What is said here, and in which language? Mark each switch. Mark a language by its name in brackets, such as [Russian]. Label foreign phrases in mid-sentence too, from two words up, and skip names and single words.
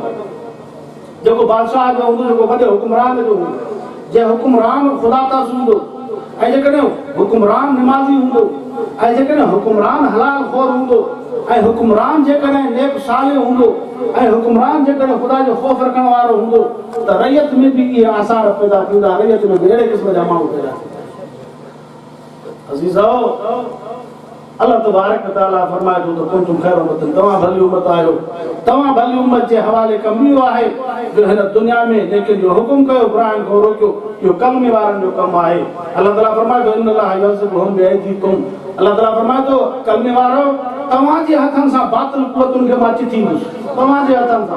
[Sindhi] जेको बादशाह जो हूंदो, जेको वॾे हुकुमरान जो हूंदो, जे हुकुमरान ख़ुदा तास हूंदो ऐं जेकॾहिं हुकुमरान निमाज़ी हूंदो ऐं जेकॾहिं हुकुमरान हलाल ख़ोर हूंदो ऐं हुकुमरान जेकॾहिं नेक साले हूंदो ऐं हुकुमरान जेकॾहिं ख़ुदा जो ख़ौफ़ रखण वारो हूंदो त रैयत में बि इहे आसार पैदा थींदा, रैयत में बि अहिड़े क़िस्म जा माण्हू पैदा थींदा। अज़ीज़ो, [Arabic] الله تبارك وتعالى [Sindhi] फरमाए थो त [Arabic] كنتم خير أمة, [Sindhi] तव्हां भली उम्मत आहियो। तव्हां भली उम्मत जे हवाले कमु इहो आहे जो हिन दुनिया में नेकिन जो हुकुम कयो, बुराइनि खां रोकियो। इहो कलमे वारनि जो कमु आहे। अल्लाह ताला फरमाए थो [Arabic] إن الله يعذبهم بأيديكم, [Sindhi] अल्लाह ताला फरमाए थो कलमे वारो तव्हांजे हथनि सां बातिल कुवतुनि खे मां चिथींदुसि, तव्हांजे हथनि सां।